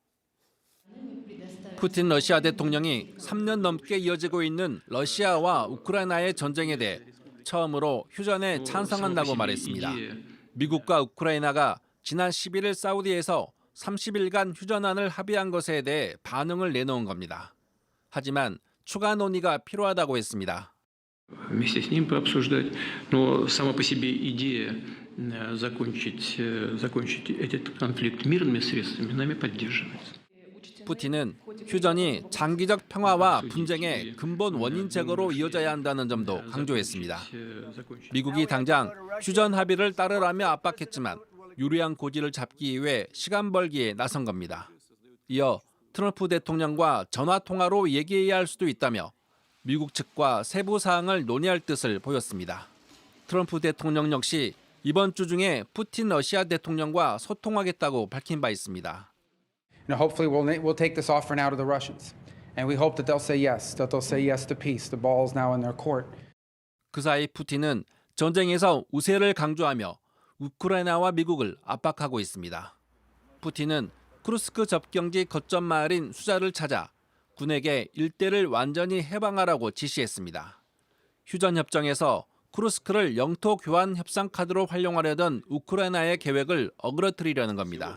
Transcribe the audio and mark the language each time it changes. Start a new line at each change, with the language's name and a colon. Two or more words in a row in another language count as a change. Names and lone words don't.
Korean: 푸틴 러시아 대통령이 3년 넘게 이어지고 있는 러시아와 우크라이나의 전쟁에 대해 처음으로 휴전에 찬성한다고 말했습니다. 미국과 우크라이나가 지난 11일 사우디에서 30일간 휴전안을 합의한 것에 대해 반응을 내놓은 겁니다. 하지만 추가 논의가 필요하다고 했습니다.
Russian: Вместе с ним пообсуждать, но сама по себе идея закончить этот конфликт мирными средствами нами поддерживается.
Korean: 푸틴은 휴전이 장기적 평화와 분쟁의 근본 원인 제거로 이어져야 한다는 점도 강조했습니다. 미국이 당장 휴전 합의를 따르라며 압박했지만 유리한 고지를 잡기 위해 시간 벌기에 나선 겁니다. 이어 트럼프 대통령과 전화 통화로 얘기해야 할 수도 있다며 미국 측과 세부 사항을 논의할 뜻을 보였습니다. 트럼프 대통령 역시 이번 주 중에 푸틴 러시아 대통령과 소통하겠다고 밝힌 바 있습니다.
English: Hopefully we'll take this offer now to the Russians. And we hope that they'll say yes, that they'll say yes to peace. The ball is now in their court.
Korean: 그 사이 푸틴은 전쟁에서 우세를 강조하며 우크라이나와 미국을 압박하고 있습니다. 푸틴은 쿠르스크 접경지 거점 마을인 수자를 찾아 군에게 일대를 완전히 해방하라고 지시했습니다. 휴전 협정에서 쿠르스크를 영토 교환 협상 카드로 활용하려던 우크라이나의 계획을 어그러뜨리려는 겁니다.